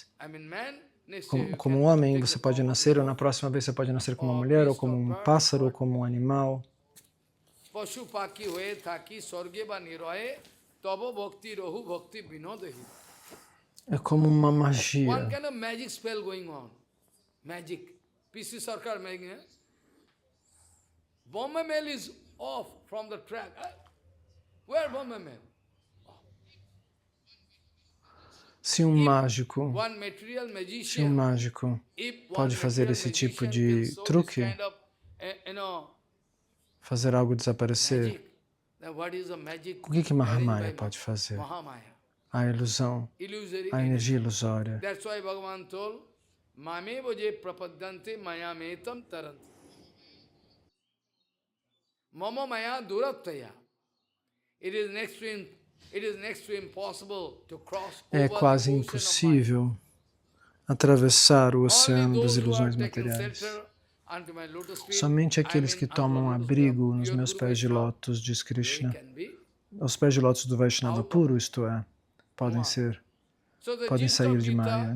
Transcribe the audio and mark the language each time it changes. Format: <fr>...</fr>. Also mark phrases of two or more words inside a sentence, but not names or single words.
<pt>Como um homem, você pode nascer, ou na próxima vez você pode nascer como uma mulher, ou como um pássaro, ou como um animal. É como uma magia.</pt> <en>Bombay Mail is off from the track. Where Bombay Mail?</en> <pt>Se um mágico pode fazer esse tipo de truque, fazer algo desaparecer, o que Mahamaya pode fazer? A ilusão, a energia ilusória.</pt> <sa>मम माया दुरत्यया.</sa> <pt>É quase impossível atravessar o oceano das ilusões materiais. Somente aqueles que tomam abrigo nos meus pés de lótus, diz Krishna, os pés de lótus do Vaishnava puro, isto é, podem sair de Maya.</pt>